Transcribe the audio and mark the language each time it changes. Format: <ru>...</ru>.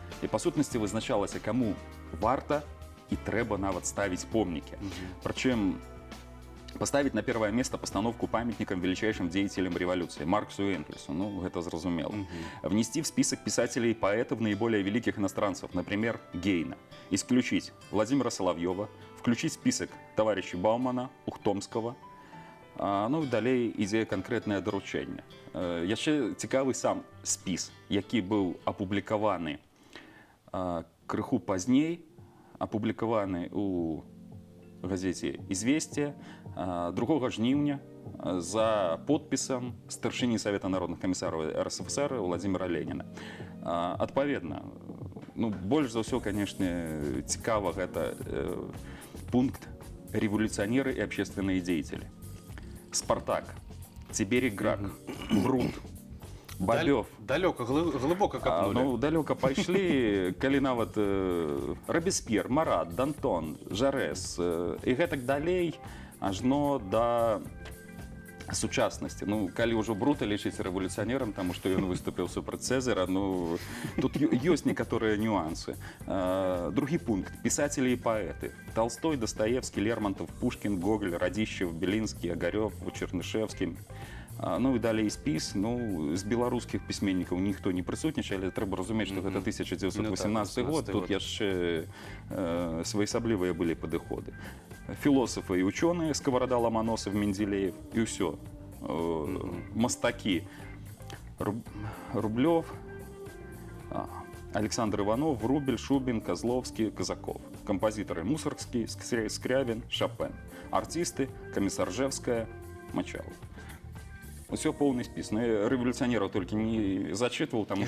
<be>І, па сутнасці, вызначалася, каму варта і трэба нават ставіць помнікі.</be> <ru>Прычым, поставить на первое место постановку памятникам величайшим деятелям революции Марксу и Энгельсу,</ru> <be>ну, это зразумело.</be> <ru>Внести в список писателей и поэтов наиболее великих иностранцев, например, Гейна. Исключить Владимира Соловьева, включить в список товарищей Баумана, Ухтомского.</ru> <be>Ну і далей ідзе канкрэтнае даручэнне. Яшчэ цікавы сам спіс, які быў апублікаваны крыху пазней, апублікаваны у газеце «Известия» 2 жніўня за подпісам старшыні Савета народных камісараў РСФСР Владимира Ленина. Адпаведна, ну, больш за ўсё, канешне, цікава гэта пункт</be> <ru>«Революционеры и общественные деятели».</ru> <be>Спартак, Тиберий Грак, Брут. Бабёв. Далёка, глыбока капнули. Ну, далёка пайшлі, калі нават Робеспьер, Марат, Дантон, Жарэс і гэтак далей, ажно да сучаснасці. Ну, калі ўжо Брута лічыць рэвалюцыянерам, таму што ён выступіў супраць Цэзара, ну, тут ёсць некаторыя нюансы. Другі пункт. Пісацелі і паэты.</be> <ru>Толстой, Достоевский, Лермонтов, Пушкин, Гоголь, Радищев, Белинский, Огарёв, Чернышевский.</ru> <be>Ну і далей спіс. Ну, з беларускіх пісьменнікаў ніхто не прысутнічае, але трэба разумець, што гэта 1918 год, тут яшчэ своеасаблівыя былі падыходы. Філосафы і учёныя, Сковорода, Ломоносов, Менделеев, і ўсё. Мастакі.</be> <ru>Рублёв, Александр Иванов, Врубель, Шубин, Козловский, Казаков. Композиторы Мусоргский, Скрябин, Шопен. Артисты Комиссаржевская, Мочалов.</ru> <be>Усё поўны спіс. Ну, рэвалюцыянераў толькі не зачытваў, таму</be>